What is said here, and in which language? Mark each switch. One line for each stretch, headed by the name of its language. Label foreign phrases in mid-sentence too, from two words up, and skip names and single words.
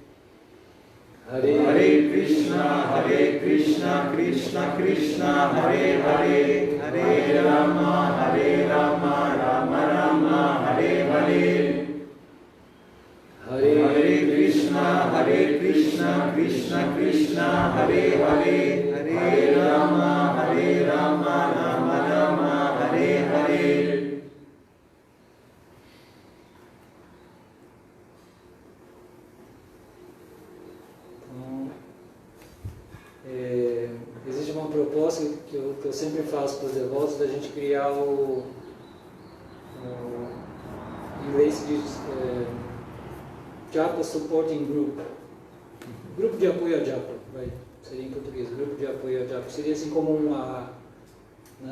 Sanskrit: Hare Krishna, Krishna Krishna, Hare Hare, Hare Rama, Rama Rama, Hare Hare. Hare Krishna, Krishna Krishna, Hare Hare, Hare Rama, Rama Rama, Hare Hare.
Portuguese: Existe uma proposta que eu sempre faço para os devotos, da gente criar em inglês se diz
English: Japa Supporting Group,
Portuguese: grupo de apoio a Japa, seria em português, grupo de apoio a Japa, seria assim como uma, né?